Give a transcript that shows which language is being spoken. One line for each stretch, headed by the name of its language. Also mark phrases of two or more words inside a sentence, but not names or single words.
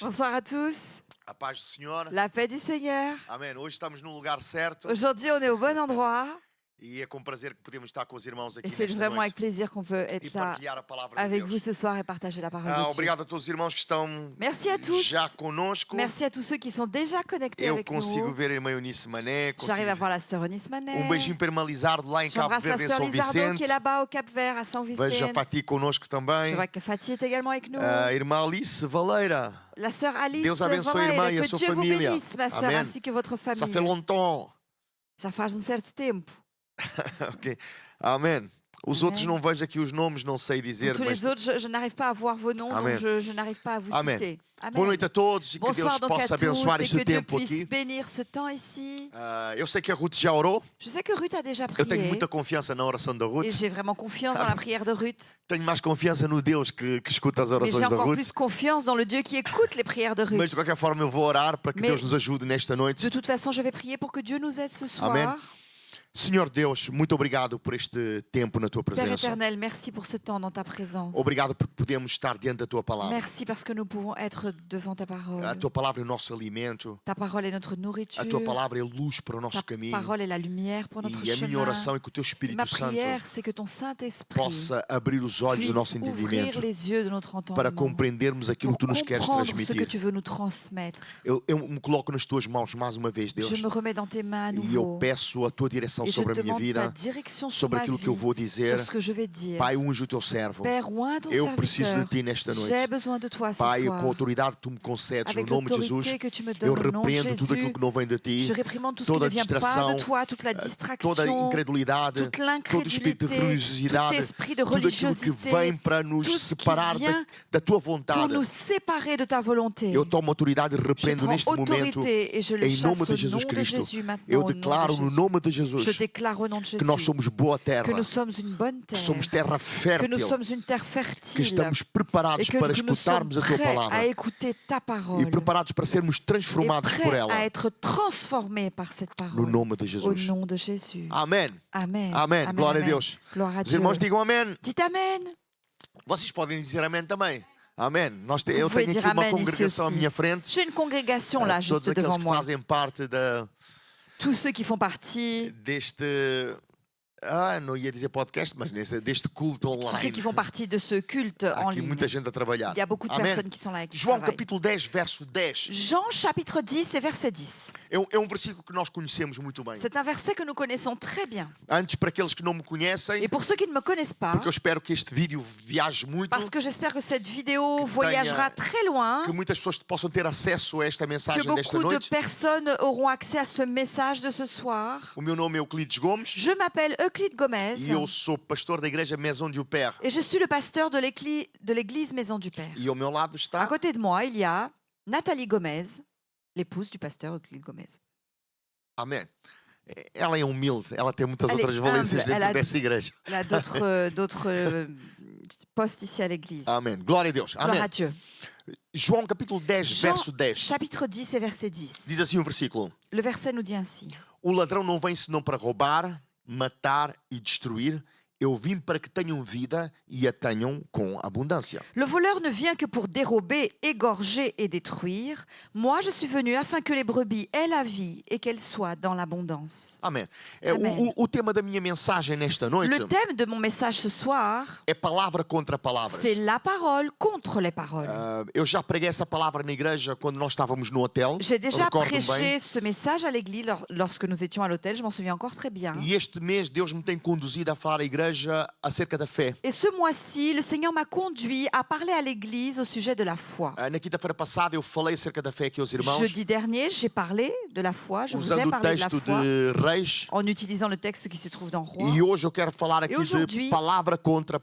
French: Bonsoir à tous,
Portuguese: A paz do Senhor.
French: la paix du Seigneur.
Portuguese: Amém. Hoje estamos no lugar certo
French: Aujourd'hui, on est au bon endroit
Portuguese: e é com prazer que podemos estar com os irmãos aqui
French: et c'est
Portuguese: nesta
French: vraiment avec
Portuguese: noite
French: plaisir qu'on peut
Portuguese: e
French: être là
Portuguese: partilhar a palavra de
French: avec
Portuguese: Deus.
French: vous ce soir et partager la parole de Dieu.
Portuguese: Obrigado a todos os irmãos que estão
French: Merci à tous.
Portuguese: já conosco.
French: Merci à tous ceux qui sont déjà connectés
Portuguese: Eu
French: avec
Portuguese: consigo
French: nous.
Portuguese: ver a irmã Eunice Mané.
French: J'arrive à voir la sœur Eunice Manet.
Portuguese: Beijinho para a irmã Lizardo lá em Cabo
French: J'embrasse la
Portuguese: Verde, em
French: sœur
Portuguese: São
French: Lizardo qui
Portuguese: Vicente.
French: est là-bas au Cap Vert à São
Portuguese: Vejo a Vicente. Fati conosco
French: Je
Portuguese: também.
French: vois que Fatih est également avec nous.
Portuguese: A irmã Alice Valeira.
French: La sœur Alice
Portuguese: Deus abençoe a irmã
French: Valeira,
Portuguese: e a
French: que
Portuguese: sua
French: Dieu vous
Portuguese: família.
French: bénisse, ma sœur,
Portuguese: Amém.
French: ainsi que votre
Portuguese: Já
French: famille. fait longtemps.
Portuguese: Já faz um certo tempo. Ok. Amém. Os Amém. outros não vejo aqui os nomes, não sei dizer.
French: Tous
Portuguese: mas
French: les autres, je n'arrive pas à voir vos noms, Amen. donc je n'arrive pas à vous Amen. citer. Amen.
Portuguese: Boa noite a todos e que Deus
French: Bonsoir donc à
Portuguese: possa
French: tous
Portuguese: abençoar
French: et
Portuguese: este
French: que Dieu
Portuguese: tempo
French: puisse
Portuguese: aqui.
French: bénir ce temps ici.
Portuguese: Eu sei que a Ruth já orou.
French: Je sais que Ruth a déjà
Portuguese: Eu tenho
French: prié
Portuguese: muita confiança na oração da
French: et
Portuguese: Ruth.
French: j'ai vraiment confiance dans la prière de Ruth.
Portuguese: Tenho mais confiança no Deus que escuta as
French: Mais
Portuguese: orações
French: j'ai
Portuguese: da
French: encore
Portuguese: Ruth.
French: plus confiance dans le Dieu qui écoute les prières de
Portuguese: Mas
French: Ruth.
Portuguese: de qualquer forma eu vou orar para que
French: Mais-
Portuguese: Deus nos ajude nesta noite.
French: De toute façon, je vais prier pour que Dieu nous aide ce soir. Amen.
Portuguese: Senhor Deus, muito obrigado por este tempo na tua
French: Père
Portuguese: presença.
French: éternel, merci pour ce temps dans ta présence.
Portuguese: Obrigado porque podemos estar diante da tua palavra.
French: Merci parce que nous pouvons être devant ta parole.
Portuguese: A tua palavra é o nosso alimento.
French: Ta parole est notre nourriture.
Portuguese: A tua palavra é luz para o
French: Ta
Portuguese: nosso caminho.
French: parole est la lumière pour notre
Portuguese: E a minha
French: chemin.
Portuguese: oração é que o teu
French: Ma
Portuguese: Espírito Santo
French: prière, c'est que ton Saint-Esprit
Portuguese: possa abrir os olhos do nosso
French: puisse ouvrir
Portuguese: entendimento
French: les yeux de notre
Portuguese: para
French: entendement
Portuguese: compreendermos aquilo
French: pour
Portuguese: que tu nos queres
French: comprendre ce que
Portuguese: transmitir.
French: tu veux nous transmettre.
Portuguese: Eu me coloco nas tuas mãos mais uma vez, Deus.
French: Je me remets dans tes mains à
Portuguese: E eu
French: nouveau
Portuguese: peço a tua direção
French: Et je
Portuguese: sobre a minha
French: demande ta
Portuguese: vida,
French: direction sur
Portuguese: sobre
French: ma
Portuguese: aquilo que eu
French: vie,
Portuguese: vou dizer.
French: sur ce que je vais dire.
Portuguese: Pai, unge o teu servo.
French: Père, oins ton
Portuguese: Eu preciso de
French: serviteur.
Portuguese: ti nesta
French: J'ai
Portuguese: noite.
French: besoin de toi ce
Portuguese: Pai, com a
French: soir.
Portuguese: autoridade que tu me concedes, no
French: Avec
Portuguese: nome de Jesus,
French: l'autorité que tu me
Portuguese: eu
French: donnes au nom de
Portuguese: repreendo tudo aquilo
French: Jésus,
Portuguese: que não vem de ti,
French: je réprimande tout ce qui
Portuguese: toda
French: ne vient pas
Portuguese: distração,
French: de toi, toute la
Portuguese: toda a
French: distraction,
Portuguese: incredulidade,
French: toute
Portuguese: todo espírito de
French: l'incrédulité, tout
Portuguese: religiosidade,
French: esprit de
Portuguese: tudo aquilo que
French: religiosité,
Portuguese: vem para nos
French: tout ce qui
Portuguese: separar
French: vient
Portuguese: da tua
French: pour
Portuguese: vontade.
French: nous séparer de ta volonté.
Portuguese: Eu tomo autoridade e
French: Je
Portuguese: repreendo
French: prends
Portuguese: neste momento,
French: autorité et je le
Portuguese: em
French: chasse
Portuguese: nome de
French: au
Portuguese: Jesus
French: nom de
Portuguese: Cristo.
French: Jésus maintenant.
Portuguese: Eu
French: au nom de
Portuguese: declaro no
French: Jésus.
Portuguese: nome de
French: Je
Portuguese: Jesus
French: déclare au nom de
Portuguese: que nós
French: Jésus
Portuguese: somos boa terra,
French: que nous sommes une bonne
Portuguese: que somos
French: terre,
Portuguese: terra
French: que nous
Portuguese: fértil,
French: sommes une terre
Portuguese: que
French: fertile
Portuguese: estamos
French: et
Portuguese: preparados
French: que
Portuguese: para
French: nous sommes
Portuguese: escutarmos a tua
French: prêts à
Portuguese: palavra
French: écouter ta
Portuguese: e
French: parole
Portuguese: preparados para sermos
French: et
Portuguese: transformados por
French: prêts
Portuguese: ela,
French: à être transformés par cette
Portuguese: no
French: parole
Portuguese: nome de
French: au
Portuguese: Jesus.
French: nom de Jésus.
Portuguese: Amém.
French: Amen.
Portuguese: Amém.
French: Amen,
Portuguese: Glória a
French: amen.
Portuguese: Deus.
French: Gloire à
Portuguese: Os
French: Dieu.
Portuguese: irmãos digam amém.
French: Dites Amen.
Portuguese: Vocês podem dizer amém também. Amém.
French: Vous
Portuguese: Eu
French: pouvez
Portuguese: tenho
French: dire
Portuguese: aqui uma
French: amém ici
Portuguese: congregação à
French: aussi.
Portuguese: minha frente.
French: J'ai une congrégation là,
Portuguese: Todos
French: juste
Portuguese: aqueles
French: devant
Portuguese: que
French: moi.
Portuguese: fazem parte
French: Tous ceux qui font partie,
Portuguese: deste. Não ia dizer podcast, mas deste culto
French: tous ceux
Portuguese: online.
French: qui font partie de ce culte
Portuguese: Há
French: en
Portuguese: aqui
French: ligne.
Portuguese: muita gente a trabalhar.
French: Il y a beaucoup de
Portuguese: Amém.
French: personnes qui sont là et qui
Portuguese: João
French: travaillent.
Portuguese: capítulo 10, verso 10.
French: Jean chapitre 10 et verset 10.
Portuguese: É um versículo que nós conhecemos muito bem.
French: C'est un verset que nous connaissons très bien.
Portuguese: Antes, para aqueles que não me conhecem,
French: Et pour ceux qui ne me connaissent pas,
Portuguese: porque eu espero que este vídeo viaje muito,
French: parce que j'espère que cette vidéo voyagera très loin,
Portuguese: que muitas pessoas possam ter acesso a esta
French: que
Portuguese: mensagem desta
French: beaucoup de
Portuguese: noite.
French: personnes auront accès à ce message de ce soir.
Portuguese: O meu nome é Euclides Gomes
French: Je m'appelle Euclide Gomez
Portuguese: e eu sou pastor da igreja Maison du Père.
French: et je suis le pasteur de l'église Maison du Père.
Portuguese: E ao meu lado
French: À
Portuguese: está
French: côté de moi, il y a Nathalie Gomez, l'épouse du pasteur Euclide Gomez.
Portuguese: Amém. Ela é humilde, ela tem muitas
French: Elle est
Portuguese: outras valências
French: humble,
Portuguese: dentro ela- dessa igreja.
French: Elle a d'autres postes ici à l'église.
Portuguese: Amém. Glória a Deus.
French: Gloire
Portuguese: Amém.
French: à Dieu.
Portuguese: João capítulo 10,
French: Jean,
Portuguese: verso 10.
French: chapitre 10 et verset 10.
Portuguese: Diz assim o versículo:
French: Le verset nous dit ainsi.
Portuguese: O ladrão não vem senão para roubar, matar e destruir. Eu vim para que tenham vida e a tenham com abundância.
French: Le voleur ne vient que pour dérober, égorger et détruire. Moi, je suis venu afin que les brebis aient la vie et qu'elles soient dans l'abondance.
Portuguese: Amém. Amém. O tema da minha mensagem nesta noite
French: Le thème de mon message ce soir,
Portuguese: é palavra contra palavras.
French: c'est la parole contre les paroles.
Portuguese: Eu já preguei essa palavra na igreja quando nós estávamos no hotel.
French: J'ai déjà
Portuguese: Recordo-me bem.
French: prêché ce message à l'église lorsque nous étions à l'hôtel, je m'en souviens encore très bien.
Portuguese: E este mês Deus me tem conduzido a falar à igreja acerca da fé.
French: Et ce mois-ci, le Seigneur m'a conduit à parler à l'église au sujet de la foi.
Portuguese: Na quinta-feira passada eu falei acerca da fé aqui aos irmãos,
French: Jeudi dernier, j'ai parlé de la foi, je vous ai
Portuguese: usando o
French: parlé de la
Portuguese: texto
French: foi
Portuguese: de Reis.
French: en utilisant le texte qui se trouve dans Roi.
Portuguese: E hoje eu quero falar aqui de
French: aujourd'hui,
Portuguese: palavra contra